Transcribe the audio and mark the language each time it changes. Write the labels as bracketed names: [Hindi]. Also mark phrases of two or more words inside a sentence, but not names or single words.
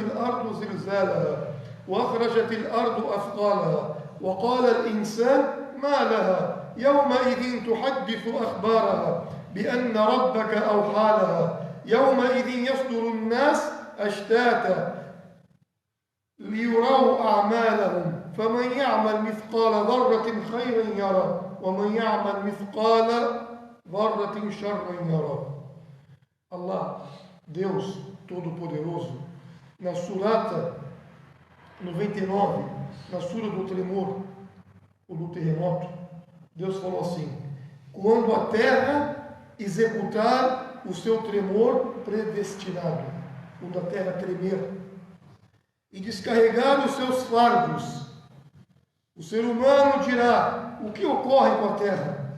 [Arabic] الأرض زلزالها وأخرجت الأرض أثقالها وقال الإنسان ما لها يومئذ تحدث أخبارها بأن ربك أوحى لها يومئذ يصدر الناس أشتاتا ليروا أعمالهم فمن يعمل مثقال ذرة خيرا يرى ومن يعمل مثقال ذرة شرا يرى. [Portuguese] Allah, Deus Todo-Poderoso, na Surata 99, na Sura do Tremor, ou do Terremoto, Deus falou assim: quando a terra executar o seu tremor predestinado, quando a terra tremer e descarregar os seus fardos, o ser humano dirá: o que ocorre com a terra?